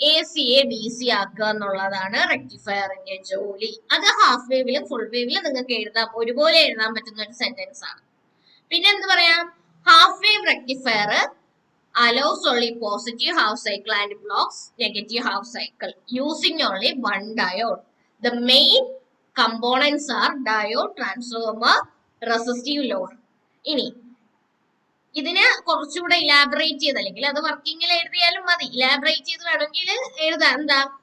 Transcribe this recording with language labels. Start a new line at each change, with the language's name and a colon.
Malayalam: AC-യെ DC ആക്കുക എന്നുള്ളതാണ് റെക്ടിഫയറിന്റെ ജോലി. അത് ഹാഫ് വേവിലും ഫുൾ വേവിലും നിങ്ങൾക്ക് എഴുതാം, ഒരുപോലെ എഴുതാൻ പറ്റുന്ന ഒരു സെന്റൻസ് ആണ്. പിന്നെ എന്ത് പറയാം?
English: Half wave rectifier allows only positive half cycle and blocks negative half cycle using only one diode. The main components are diode, transformer, resistive load.
Malayalam: ഇനി ഇതിനെ കുറച്ചുകൂടെ ഇലാബറേറ്റ് ചെയ്ത്, അല്ലെങ്കിൽ അത് വർക്കിങ്ങിൽ എഴുതിയാലും മതി, ഇലാബറേറ്റ് ചെയ്ത് വേണമെങ്കിൽ എഴുതാം. എന്താ?